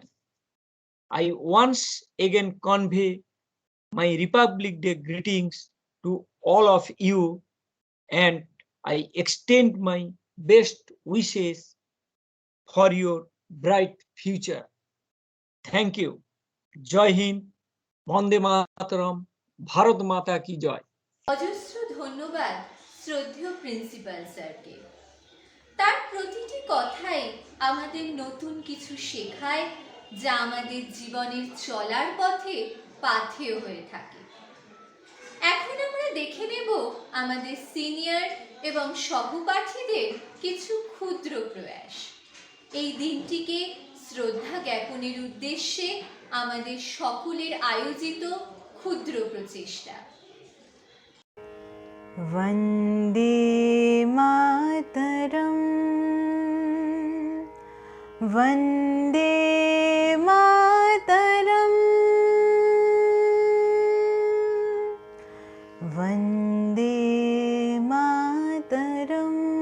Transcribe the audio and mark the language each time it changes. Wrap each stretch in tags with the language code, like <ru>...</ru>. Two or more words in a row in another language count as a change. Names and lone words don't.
<en>I once again convey my Republic Day greetings to all of you, and I extend my best wishes for your bright future. Thank you.</en> <hi>जय हिन्द, वन्दे मातरम्, भारत माता की जय.</hi> <bn>অজস্র ধন্যবাদ শ্রদ্ধেয় প্রিন্সিপাল স্যারকে। তার প্রতিটি কথাই আমাদের নতুন কিছু শেখায়, যা আমাদের জীবনের চলার পথে পাথেয় হয়ে থাকে। এখন আমরা দেখে নেব আমাদের সিনিয়র এবং সহপাঠীদের কিছু ক্ষুদ্র প্রয়াস। এই দিনটিকে শ্রদ্ধা জ্ঞাপনের উদ্দেশ্যে আমাদের সকলের আয়োজিত ক্ষুদ্র প্রচেষ্টা।</bn> <sa>वन्दे मातरम् वन्दे मातरम् वन्दे मातरम्</sa>